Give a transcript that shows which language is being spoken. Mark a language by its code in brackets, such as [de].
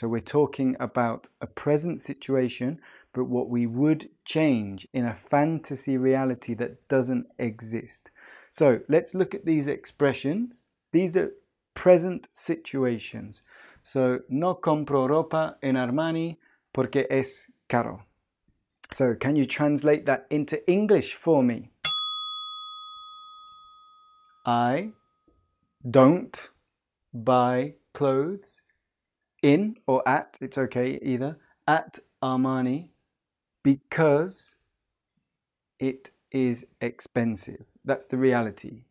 [en] So we're talking about a present situation, but what we would change in a fantasy reality that doesn't exist. So let's look at these expressions. These are present situations. [es] So no compro ropa en Armani porque es caro. [en] So can you translate that into English for me? I don't buy clothes in or at, it's okay either, at Armani because it is expensive. That's the reality.